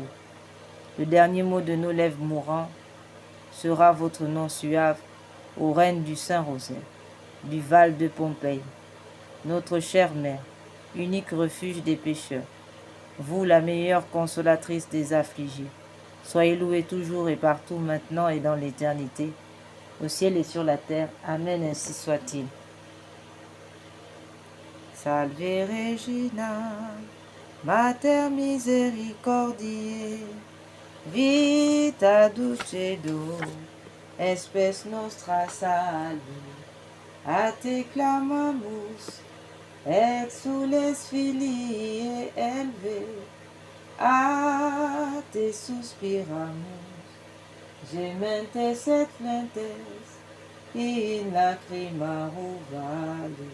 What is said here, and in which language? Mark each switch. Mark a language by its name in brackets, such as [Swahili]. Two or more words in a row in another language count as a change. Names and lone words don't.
[French] Le dernier mot de nos lèvres mourants sera votre nom suave, ô Reine du Saint-Rosaire, du Val de Pompéi, notre chère Mère, unique refuge des pécheurs, vous la meilleure consolatrice des affligés. Soyez loués toujours et partout, maintenant et dans l'éternité, au ciel et sur la terre. Amen, ainsi soit-il. [Latin] Salve Regina, Mater misericordiae, vita dulcedo, espes nostra salve. A te clamamus, exules filii elve, a te suspiramus, gementes et flentes, in lacrimarum vale.